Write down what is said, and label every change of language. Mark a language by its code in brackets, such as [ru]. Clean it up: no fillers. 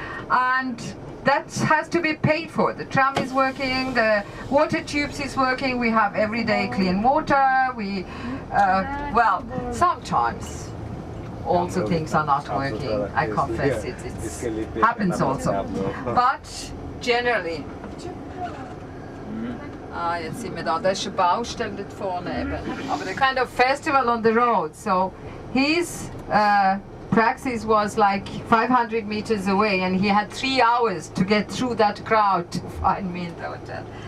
[en] And that has to be paid for. The tram is working, the water tubes is working, we have everyday clean water, well, sometimes also things are not working, I confess it happens also. But generally, [de] jetzt sind wir da, das ist eine Baustelle dort vorne eben. Aber [en] the kind of festival on the road, so he's Praxis was like 500 meters away, and he had 3 hours to get through that crowd to find me in the hotel.